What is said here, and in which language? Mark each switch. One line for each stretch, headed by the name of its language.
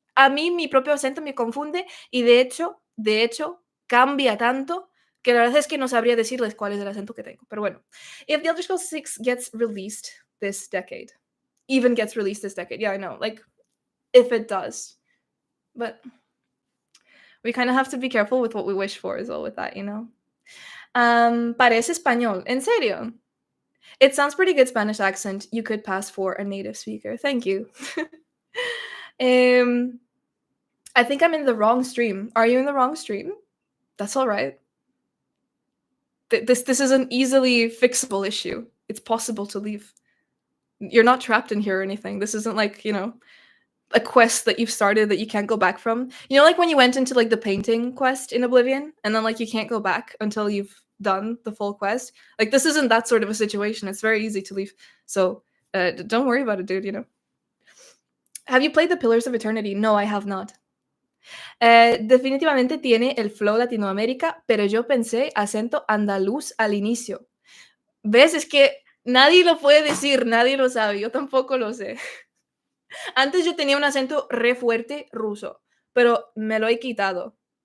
Spanish: A mí mi propio acento me confunde y de hecho, cambia tanto que la verdad es que no sabría decirles cuál es el acento que tengo. Pero bueno,
English: if The Elder Scrolls 6 gets released this decade, even gets released this decade, yeah, I know, like if it does, but we kind of have to be careful with what we wish for as well with that, you know?
Spanish: Parece español. ¿En serio?
English: It sounds pretty good Spanish accent. You could pass for a native speaker. Thank you. um, I think I'm in the wrong stream. Are you in the wrong stream? That's all right. This is an easily fixable issue. It's possible to leave. You're not trapped in here or anything. This isn't like, a quest that you've started that you can't go back from. You know, like when you went into like the painting quest in Oblivion and then like you can't go back until you've done the full quest. Like this isn't that sort of a situation. It's very easy to leave. So don't worry about it, dude, Have you played the Pillars of Eternity? No, I have not.
Spanish: Definitivamente tiene el flow Latinoamérica, pero yo pensé acento andaluz al inicio. ¿Ves? Es que nadie lo puede decir, nadie lo sabe, yo tampoco lo sé. Antes yo tenía un acento re fuerte ruso, pero me lo he quitado.